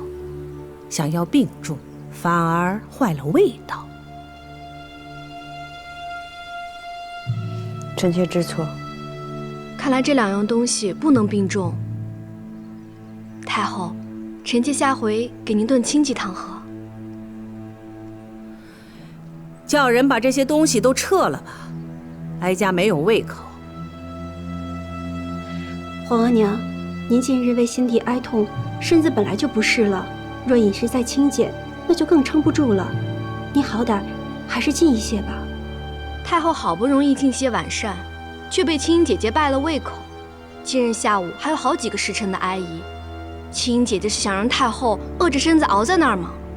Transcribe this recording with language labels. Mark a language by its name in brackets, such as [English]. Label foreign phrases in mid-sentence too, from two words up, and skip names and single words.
[Chinese] 想要並重，反而壞了味道。臣妾知錯。看來這兩樣東西不能並重。太後，臣妾下回給您燉清雞湯喝。叫人把這些東西都撤了吧，哀家沒有胃口。皇额娘，您近日為心底哀痛，身子本來就不適了，若飲食再清簡，那就更撐不住了。您好歹還是禁一些吧。太后好不容易進些晚膳，卻被青音姐姐敗了胃口。今日下午還有好幾個時辰的哀儀，青音姐姐是想讓太後餓着身子熬在那兒嗎？